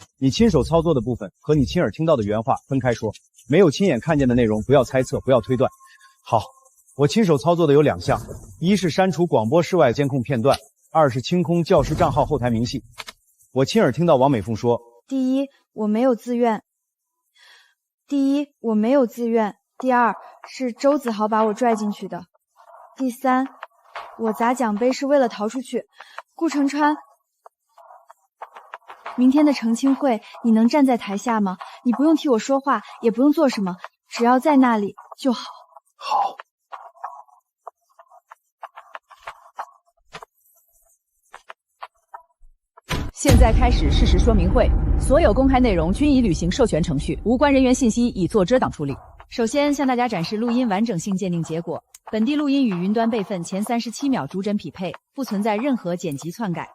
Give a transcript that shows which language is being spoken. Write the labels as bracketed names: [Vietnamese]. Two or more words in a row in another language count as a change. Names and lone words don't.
[Chinese] 你親手操作的部分和你親耳聽到的原話分開說，沒有親眼看見的內容不要猜測，不要推斷。好，我親手操作的有2項，一是刪除廣播室外監控片段，2是清空教師賬號後台明細。我親耳聽到王美鳳說： 第一，我沒有自願； 第二，是周子豪把我拽進去的；第三，我砸獎杯是為了逃出去。顧成川，明天的澄清會，你能站在台下嗎？你不用替我說話，也不用做什麼，只要在那裡就好。好。現在開始事實說明會，所有公開內容均已履行授權程序，無關人員信息已做遮擋處理。首先向大家展示錄音完整性鑑定結果，本地錄音與雲端備份前37秒逐幀匹配，不存在任何剪輯篡改。